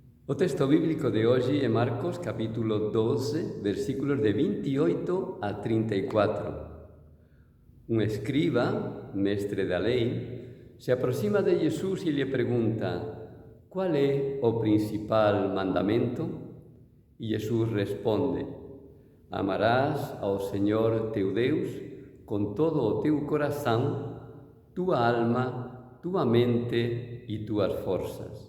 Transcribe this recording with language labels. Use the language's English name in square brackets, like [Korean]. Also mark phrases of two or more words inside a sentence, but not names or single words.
[Galician] O texto bíblico de hoxe é Marcos capítulo 12, versículos de 28 a 34. Un escriba, mestre da lei, se aproxima de Jesús e lle pregunta: «Cual é o principal mandamento?» E Jesús responde: «Amarás ao Señor teu Deus con todo o teu corazón, túa alma, túa mente e túas forzas.